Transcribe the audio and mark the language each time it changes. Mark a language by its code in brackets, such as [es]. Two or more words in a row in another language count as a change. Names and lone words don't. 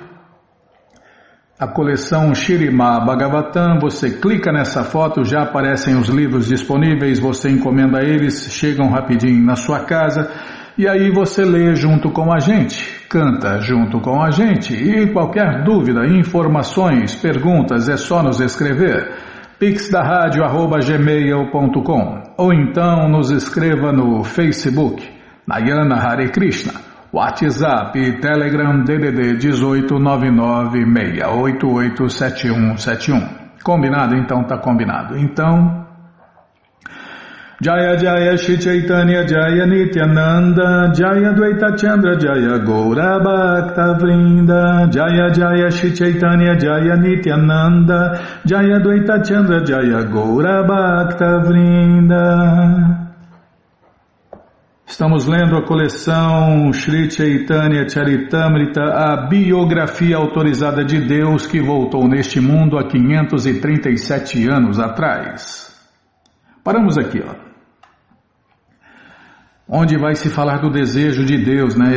[pt] A coleção Shrimad Bhagavatam, você clica nessa foto, já aparecem os livros disponíveis, você encomenda eles, chegam rapidinho na sua casa e aí você lê junto com a gente, canta junto com a gente e qualquer dúvida, informações, perguntas é só nos escrever pixdaradio@gmail.com ou então nos escreva no Facebook, Nayana Hare Krishna. WhatsApp e Telegram DDD 18996887171. Combinado? Então tá combinado. Então, [sa] Jaya Jaya Shri Chaitanya Jaya Nityananda Jaya Dvaita Chandra Jaya Gaura Bhakta Vrinda Jaya Jaya Shri Chaitanya Jaya Nityananda Jaya Dvaita Chandra Jaya Gaura Bhakta Vrinda. [pt] Estamos lendo a coleção Shri Chaitanya Charitamrita, a biografia autorizada de Deus que voltou neste mundo há 537 anos atrás. Paramos aqui, ó. Onde vai se falar do desejo de Deus, né?